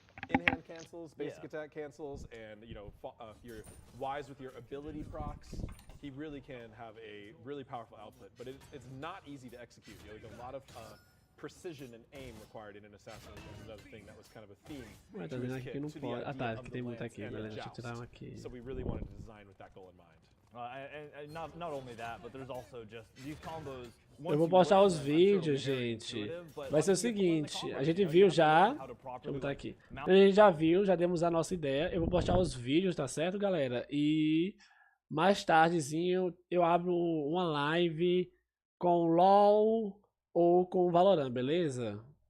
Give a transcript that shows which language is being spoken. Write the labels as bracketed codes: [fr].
[en] In-hand cancels, basic attack cancels, and if you're wise with your ability procs, he really can have a really powerful output. But it's not easy to execute. Like a lot of precision and aim required in an assassin, which is another thing that was kind of a theme. [pt] Tá vendo aqui que não pode. Ah tá, que tem muito aqui, galera. Deixa eu tirar um aqui. [en] So we really wanted to design with that goal in mind. And not only that, but there's also just these combos. [pt] Eu vou postar os vídeos, gente. Vai ser o seguinte, a gente viu já. Deixa eu botar aqui. A gente já viu, já demos a nossa ideia. Eu vou postar os vídeos, tá certo, galera? E mais tardezinho eu abro uma live com LOL ou com Valorant, beleza?